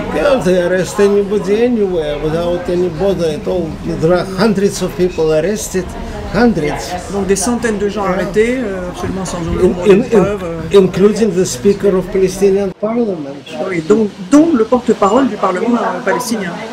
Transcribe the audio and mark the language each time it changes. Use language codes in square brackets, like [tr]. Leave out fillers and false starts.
[en] Yeah, they arrest anybody anywhere without any bother at all. There are hundreds of people arrested, hundreds. [fr] Donc des centaines de gens arrêtés, absolument sans aucune preuve. [en] Including the Speaker of Palestinian Parliament. [fr] Oui, dont le porte-parole du Parlement palestinien.